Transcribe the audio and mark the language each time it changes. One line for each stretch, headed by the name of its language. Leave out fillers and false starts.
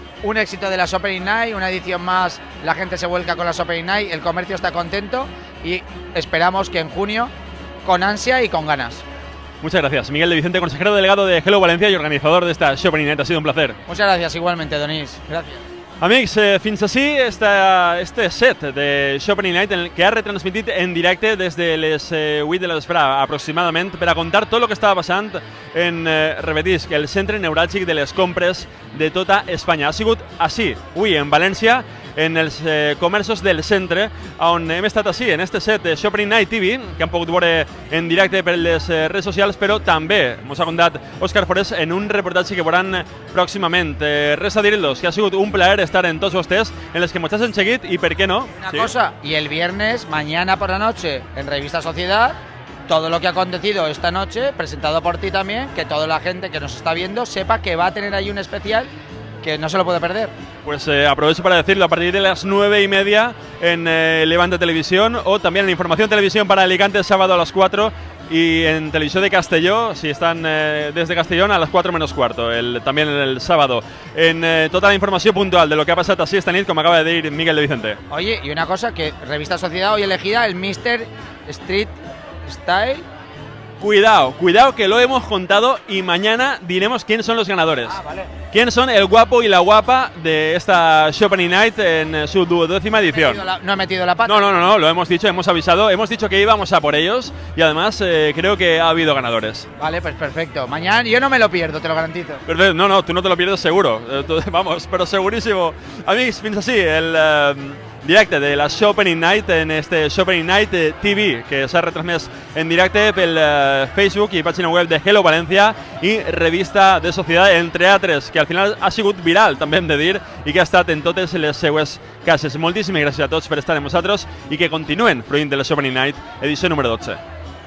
Spanish: Un éxito de la Opening Night, una edición más, la gente se vuelca con la Opening Night, el comercio está contento y esperamos que en junio, con ansia y con ganas. Muchas gracias. Miguel de Vicente, consejero delegado de Hello Valencia y organizador de esta Opening Night. Ha sido un placer. Muchas gracias, igualmente, Donís. Gracias.
Catalan: Amics, fins així este set de Opening Night en el que ha retransmitit en directe des de les 8 de la vesprada aproximadament per a contar tot el que estava passant en, repetisc, el centre neuràlgic de les compres de tota Espanya. Ha sigut així, avui en València, en els comerços del centre, on hem estat així, en este set de Opening Night TV, que han pogut veure en directe per les redes socials, però també ens ha contat Òscar Forés en un reportatge que veuran pròximament. Res a dir-los, que ha sigut un plaer estar en tots vostès, en les que ens han seguit i per què no.
Spanish: Una cosa, y el viernes, mañana por la noche, en Revista Sociedad, todo lo que ha acontecido esta noche, presentado por ti también, que toda la gente que nos está viendo sepa que va a tener ahí un especial que no se lo puede perder. Pues aprovecho para decirlo, a partir de las 9:30 en Levante Televisión, o también en Información Televisión para Alicante el sábado a las 4 y en Televisión de Castelló, si están desde Castellón, a las 4 menos cuarto, también el sábado. En toda la información puntual de lo que ha pasado así esta nit, como acaba de decir Miguel de Vicente. Oye, y una cosa, que Revista Sociedad hoy elegida el Mr. Street Style. Cuidado que lo hemos contado y mañana diremos quién son los ganadores. Ah, vale. ¿Quién son el guapo y la guapa de esta Opening Night en su 12ª edición? No he metido la pata. No, lo hemos dicho, hemos avisado, hemos dicho que íbamos a por ellos y además creo que ha habido ganadores. Vale, pues perfecto. Mañana yo no me lo pierdo, te lo garantizo. Perfecto. No, tú no te lo pierdes seguro. Vamos, pero segurísimo.
Catalan: Amics, fins així el directe de la Opening Night en este Opening Night TV, que s'ha retransmès en directe pel Facebook i pàgina web de Hello València i Revista de Societat, entre altres, que al final ha sigut viral, també hem de dir, i que ha estat en totes les seues cases. Moltíssimes gràcies a tots per estar amb nosaltres i que continuen fruint de la Opening Night, edició número 12.